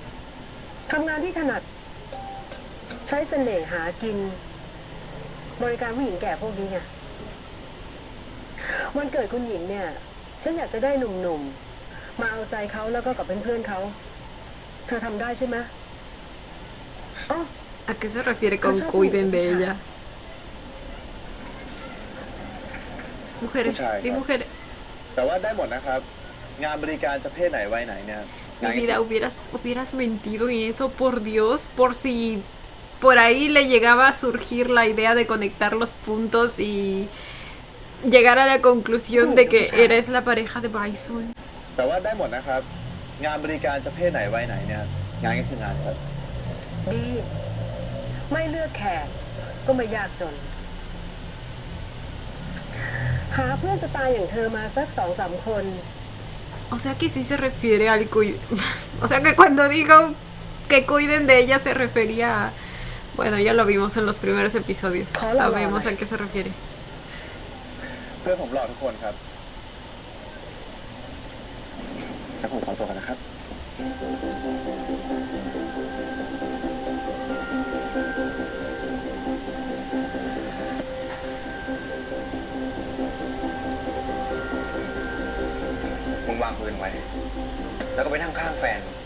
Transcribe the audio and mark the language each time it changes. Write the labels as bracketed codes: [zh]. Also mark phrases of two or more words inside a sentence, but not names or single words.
[th] ทำงานที่ถนัด ใช้เสน่ห์หากิน บริการผู้หญิงแก่พวกนี้ไงวันเกิดคุณหญิงเนี่ย ฉันอยากจะได้หนุ่มๆ มาเอาใจเขาแล้วก็กับเพื่อนๆเขา เธอทำได้ใช่ไหมอ๋อ [es] ¿A qué se refiere con cuiden de ella? Mujeres, Muchas di mujeres. [th] แต่ว่าได้หมดนะครับ งานบริการจะเพศไหนวัยไหนเนี่ย [es] Mi vida, hubieras mentido en eso, por Dios, por si por ahí le llegaba a surgir la idea de conectar los puntos y llegar a la conclusión de que eres la pareja de Bison. [th] แต่ว่าได้หมดนะครับ งานบริการจะเพศไหนวัยไหนเนี่ย งานก็คืองานครับ ดีไม่เลือกแขกก็ไม่ยากจน หาเพื่อนจะตายอย่างเธอมาสัก2-3 คน [es] O sea que sí se refiere al o sea que cuando digo que cuiden de ella se refería a... Bueno, ya lo vimos en los primeros episodios. Sabemos a qué se refiere. [th] เพื่อนผมหล่อทุกคนครับแล้วผมขอตัวกันนะครับ มึงวางปืนไว้ แล้วก็ไปนั่งข้างแฟน